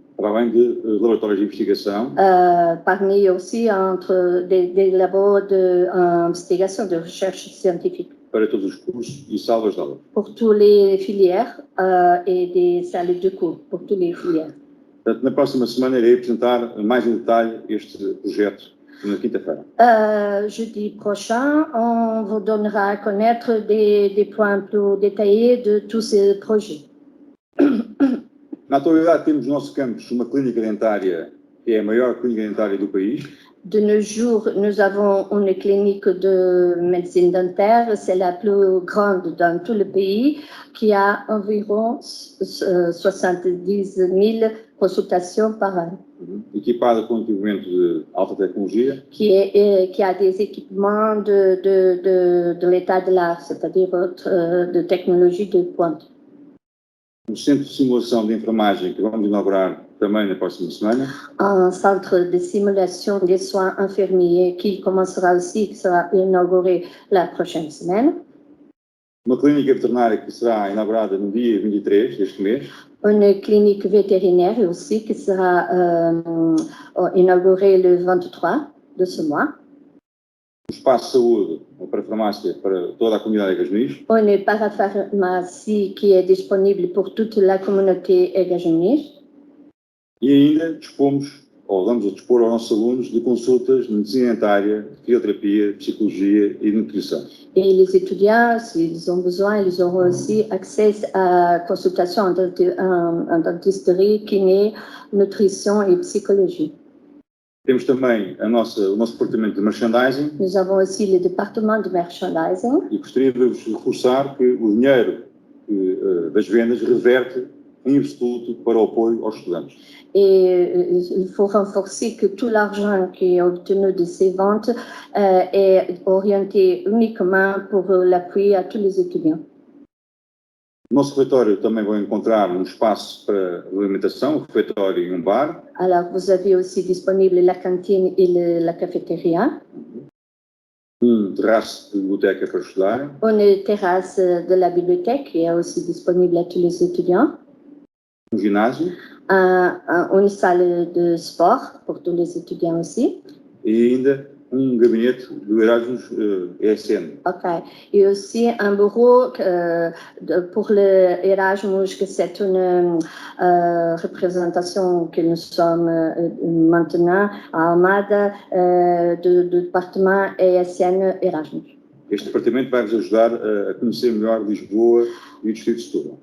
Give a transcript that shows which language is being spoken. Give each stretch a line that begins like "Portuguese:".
Portuguese: Para além de laboratórios de investigação.
French: Parmi aussi entre des labos d'investigation, de recherche scientifique.
Portuguese: Para todos os cursos e salas de aula.
French: Pour toutes les filières et des salles de cours, pour toutes les filières.
Portuguese: Portanto, na próxima semana irei apresentar mais em detalhe este projeto na quinta-feira.
French: Jeudi prochain, on vous donnera à connaître des points plus détaillés de tous ces projets.
Portuguese: Na atualidade temos no nosso campus uma clínica dentária que é a maior clínica dentária do país.
French: De nos jours, nous avons une clinique de médecine dentaire, c'est la plus grande dans tout le pays, qui a environ 70 000 consultations par an.
Portuguese: equipada com equipamento de alta tecnologia,
French: qui a des équipements de l'état de l'art, c'est-à-dire de technologie de pointe.
Portuguese: um centro de simulação de enfermagem que vamos inaugurar também na próxima semana,
French: Un centre de simulation des soins infirmiers qui commencera aussi, qui sera inauguré la prochaine semaine.
Portuguese: uma clínica veterinária que será inaugurada no dia 23 deste mês,
French: Une clinique vétérinaire aussi qui sera inaugurée le 23 de ce mois.
Portuguese: um espaço de saúde para farmácia para toda a comunidade de Gajonis,
French: Une parapharmacie qui est disponible pour toute la communauté Gajonis.
Portuguese: e ainda dispomos, ou vamos a dispor aos nossos alunos de consultas de medicina dentária, fisioterapia, psicologia e nutrição.
French: Et les étudiants, s'ils ont besoin, ils auront aussi accès à consultation en dentisterie, kiné, nutrition et psychologie.
Portuguese: Temos também o nosso departamento de merchandising
French: Nous avons aussi le département de merchandising.
Portuguese: e gostaria de vos reforçar que o dinheiro das vendas reverte em absoluto para o apoio aos estudantes.
French: Et il faut renforcer que tout l'argent qui est obtenu de ces ventes est orienté uniquement pour l'appui à tous les étudiants.
Portuguese: No nosso refeitório também vão encontrar um espaço para alimentação, um refeitório e um bar.
French: Alors, vous avez aussi disponible la cantine et la cafétéria.
Portuguese: Terraço de biblioteca para estudar.
French: Une terrasse de la bibliothèque qui est aussi disponible à tous les étudiants.
Portuguese: Ginásio.
French: Une salle de sport pour tous les étudiants aussi.
Portuguese: E ainda gabinete do Erasmus ESN. Ok.
French: Et aussi un bureau pour le Erasmus, que c'est une représentation que nous sommes maintenant à Almada du département ESN Erasmus.
Portuguese: Este departamento vai vos ajudar a conhecer melhor Lisboa e o distrito de Setúbal.